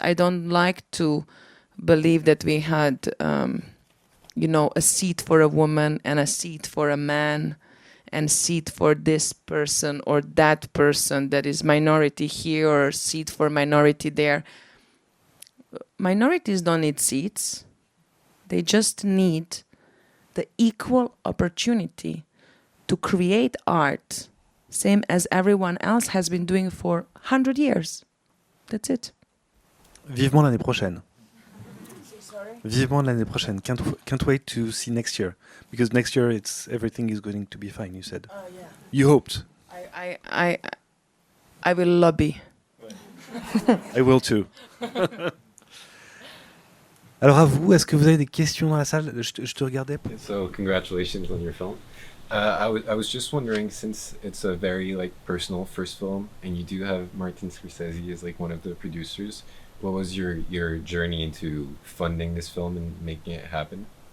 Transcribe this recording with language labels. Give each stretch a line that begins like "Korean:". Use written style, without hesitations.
English: I don't like to believe that we had, a seat for a woman and a seat for a man and seat for this person or that person that is minority here or seat for minority there. Minorities don't need seats. They just need the equal opportunity to create art, same as everyone else has been doing for 100 years. That's it.
French: Vivement l'année prochaine. Vivement l'année prochaine.
English: Can't wait to see next year. Because next year everything is going to be fine, you said. Yeah. You hoped. I will lobby. I will too.
French: Alors à vous, est-ce que vous avez des questions dans la salle? Je te regardais.
English: So congratulations on your film. I was just wondering, since it's a very personal first film, and you do have Martin Scorsese as one of the producers, what was your journey into funding this film and making it happen?